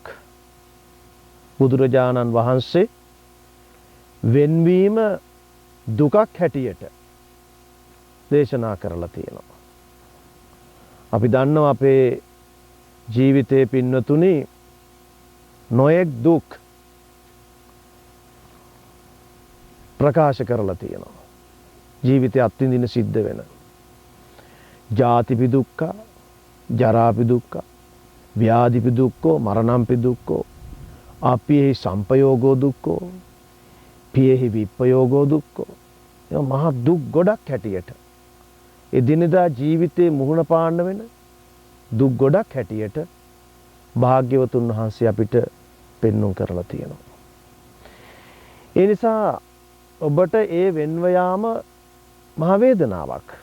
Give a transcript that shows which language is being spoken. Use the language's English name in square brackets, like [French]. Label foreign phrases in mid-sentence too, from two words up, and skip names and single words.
[Sinhala] බුදුරජාණන් වහන්සේ වෙන්වීම දුකක් හැටියට දේශනා කරලා තියෙනවා. අපි දන්නවා අපේ ජීවිතයේ පින්නතුනි නොයෙක් දුක් ප්‍රකාශ කරලා තියෙනවා. ජීවිතය අත්විඳින සිද්ධ වෙන. [Pali] ජාතිපි දුක්ඛ, ජරාපි දුක්ඛ, ව්‍යාධිපි දුක්ඛෝ, මරණම්පි දුක්ඛෝ, අපිහි සංපයෝගෝ දුක්ඛෝ, පියෙහි විප්පයෝගෝ දුක්ඛෝ. [Sinhala] ඒ මහා දුක් ගොඩක් හැටියට එදිනෙදා ජීවිතේ මුහුණ පාන්න වෙන දුක් ගොඩක් හැටියට භාග්‍යවතුන් වහන්සේ අපිට පෙන්වුම් කරලා තියෙනවා. ඒ නිසා ඔබට ඒ වෙන්ව යාම මහ වේදනාවක්.